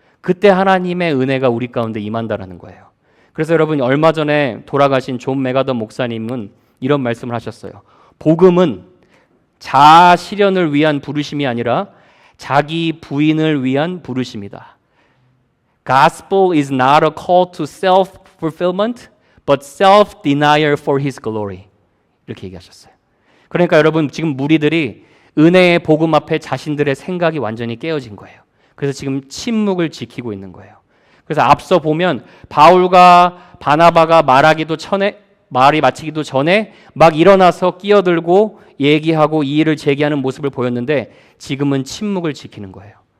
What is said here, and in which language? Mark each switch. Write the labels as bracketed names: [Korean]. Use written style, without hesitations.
[Korean] 그때 하나님의 은혜가 우리 가운데 임한다라는 거예요. 그래서 여러분, 얼마 전에 돌아가신 존 메가더 목사님은 이런 말씀을 하셨어요. 복음은 자아 실현을 위한 부르심이 아니라 자기 부인을 위한 부르심이다. [English] Gospel is not a call to self-fulfillment, but self-denial for His glory. [Korean] 이렇게 얘기하셨어요. 그러니까 여러분, 지금 무리들이 은혜의 복음 앞에 자신들의 생각이 완전히 깨어진 거예요. 그래서 지금 침묵을 지키고 있는 거예요. 그래서 앞서 보면 바울과 바나바가 말이 마치기도 전에 막 일어나서 끼어들고 얘기하고 이의를 제기하는 모습을 보였는데 지금은 침묵을 지키는 거예요.